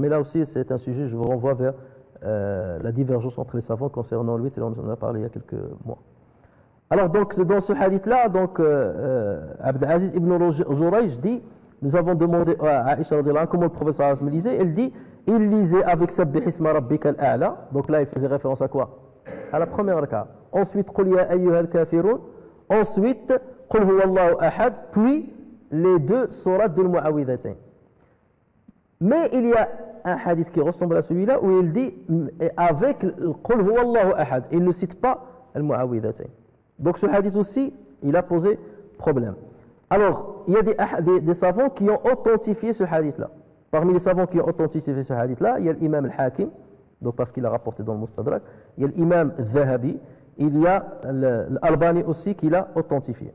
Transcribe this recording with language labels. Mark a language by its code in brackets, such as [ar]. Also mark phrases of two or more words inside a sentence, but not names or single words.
[fr] Mais là aussi, c'est un sujet, je vous renvoie vers la divergence entre les savants concernant l'Witr, on en a parlé il y a quelques mois. Alors, donc, dans ce hadith-là, donc, Abd al-Aziz ibn Jurayj dit, nous avons demandé à Aïcha comment le prophète [ar] صلى الله عليه وسلم [fr] lisait. Elle dit, il lisait avec [ar] سبح اسم ربك الأعلى. [fr] Donc là, il faisait référence à quoi? À la première rak'a. Ensuite, [ar] قل يا أيها الكافرون. Ensuite, قل هو الله أحد. [fr] Puis, les deux sourates de l'Mu'awwidhatayn. Mais il y a un hadith qui ressemble à celui-là où il dit avec [ar] قل هو الله أحد. [fr] Il ne cite pas l'Mu'awwidhatayn. Donc ce hadith aussi, il a posé problème. Alors, il y a des savants qui ont authentifié ce hadith-là. Parmi les savants qui ont authentifié ce hadith-là, il y a l'imam al-Hakim, donc parce qu'il a rapporté dans le Mustadrak, il y a l'imam al-Dhahabi, il y a l'Albani aussi qui l'a authentifié.